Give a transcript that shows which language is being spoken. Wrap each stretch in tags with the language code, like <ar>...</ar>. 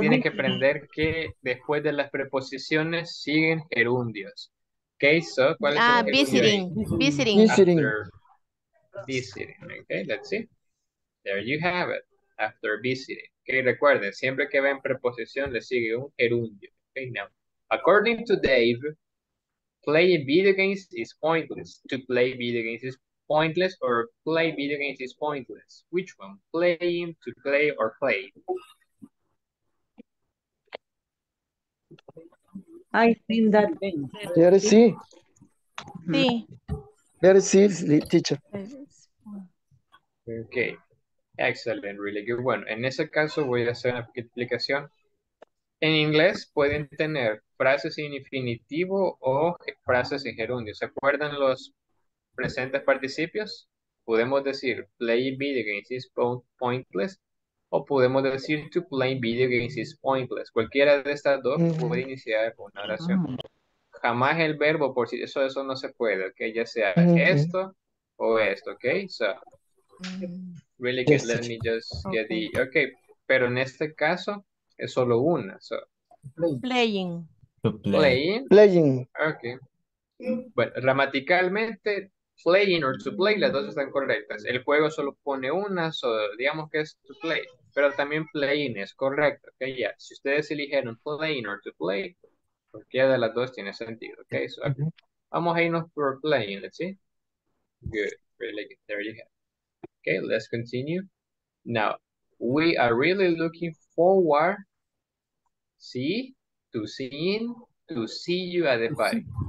<es>tienen que aprender que después de las preposiciones siguen gerundios. Okay, so, ¿cuál es el gerundio ahí?</es> <en>Visiting. After visiting. Okay, let's see. There you have it. After visiting.</en> <es>Okay, recuerden, siempre que ven preposición le sigue un gerundio.</es> <en>Okay, now, according to Dave, playing video games is pointless. To play video games is pointless, or play video games is pointless. Which one? Playing, to play, or play? I think that Letter C.</en> <es>Sí.</es> <en>Letter C, teacher. Okay, excellent, really good.</en> <es>Bueno, en ese caso voy a hacer una explicación. En inglés pueden tener frases en infinitivo o frases en gerundio. ¿Se acuerdan los presentes participios? Podemos decir</es> <en>playing video games is pointless,</en> <es>o podemos decir</es> <en>to play video games is pointless.</en> <es>Cualquiera de estas dos puede iniciar una oración. Jamás el verbo por sí, eso no se puede, ok, ya sea esto o esto, ok, so,</es> <en>really good, let me just get the,</en> <es>ok, pero en este caso es solo una, so,</es> <en>Playing. To play. Playing.</en> <es>ok, bueno, gramaticalmente,</es> <en>playing or to play,</en> <es>las dos están correctas, el juego solo pone una, so, digamos que es to play, pero también playing es correcto, ok, ya, si ustedes eligieron playing or to play, cualquiera de las dos tiene sentido, ok, so, vamos a irnos por playing,</es> <en>let's see. Good, really good, there you have. Okay, let's continue. Now, we are really looking forward, to see you at the party.</en>